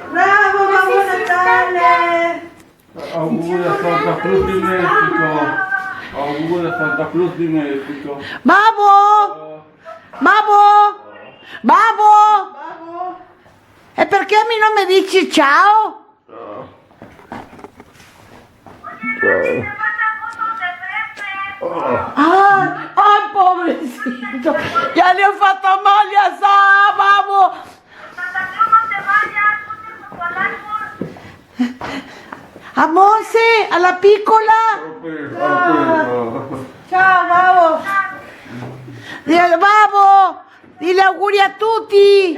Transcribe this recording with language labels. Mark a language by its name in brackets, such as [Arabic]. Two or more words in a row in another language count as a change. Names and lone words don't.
[Italian] Bravo, Babbo Natale. Auguri a Santa Cruz di Messico. Auguri a Santa Cruz di Messico. Babo. Babo. Babo. Babbo. E perché a me non mi dici ciao? [Spanish] Ay, pobrecito. [Italian] Ya le ho fatto male a Sa, Babo. A Monse, alla piccola. Ciao, Babbo. Dile, Babo, dile auguri a tutti.